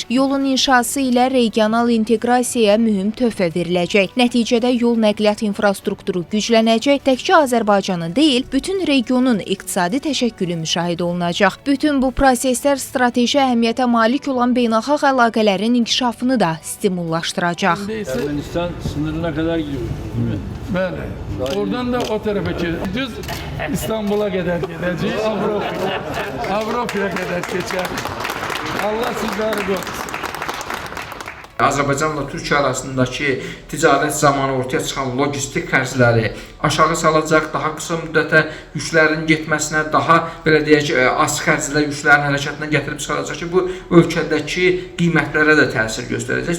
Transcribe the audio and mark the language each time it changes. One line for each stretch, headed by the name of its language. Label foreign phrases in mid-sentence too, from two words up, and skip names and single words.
Azerbaijani: Yolun inşası ilə regional inteqrasiyaya mühüm töhfə veriləcək. Nəticədə yol nəqliyyat infrastrukturu güclənəcək, təkcə Azərbaycanın deyil, bütün regionun iqtisadi təşəkkülü müşahidə olunacaq. Bütün bu proseslər strateji əhəmiyyətə malik olan beynəlxalq əlaqələrin inkişafını da stimullaşdıracaq.
Turkish: Ermənistan sınırına kadar gidiyoruz, değil mi?
Azerbaijani: Bəli.
Turkish: Oradan da o tarafa düz İstanbul'a kadar gideceğiz. Avrupa'ya kadar geçer. Allah sizleri korusun.
Azerbaijani: Azərbaycanla Türkiyə arasındakı ticarət zamanı ortaya çıxan logistik xərcləri aşağı salacaq, daha qısa müddətə yüklərin getməsinə, daha belə deyək, az xərclə yüklərin hərəkətinə gətirib çıxaracaq ki, bu ölkədəki qiymətlərə də təsir göstərəcək.